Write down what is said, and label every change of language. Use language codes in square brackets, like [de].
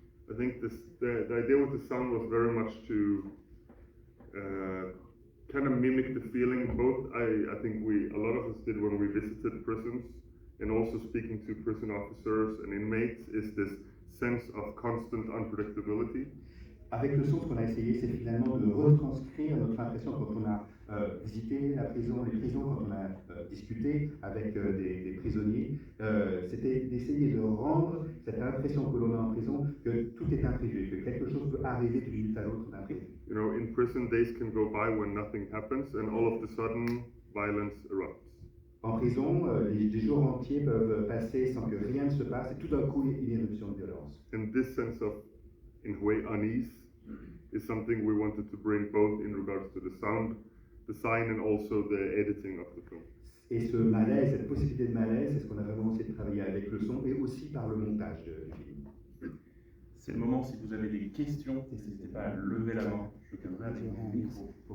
[en] I think the idea with the sound was very much to kind of mimic the feeling. Both I think a lot of us did when we visited prisons, and also speaking to prison officers and inmates, is this sense of constant unpredictability. [fr] Avec le son, ce qu'on a essayé, c'est finalement de retranscrire notre impression quand on a visité les prisons, quand on a discuté avec des prisonniers. C'était d'essayer de rendre cette impression que l'on a en prison que tout est imprévu, que quelque chose peut arriver d'une minute à l'autre d'imprévu. [en] In prison, days can go by when nothing happens, and all of a sudden, violence erupts. [fr] En prison, des jours entiers peuvent passer sans que rien ne se passe, et tout d'un coup, il y a une éruption de violence. [en] And this sense of, in a way, unease is something we wanted to bring both in regards to the sound design and also the editing of the film. [fr] Et ce malaise, cette possibilité de malaise, c'est ce qu'on a vraiment essayé de travailler avec le son et aussi par le montage du film. C'est le moment, si vous avez des questions, n'hésitez pas à lever la main. Je viendrai avec mon micro.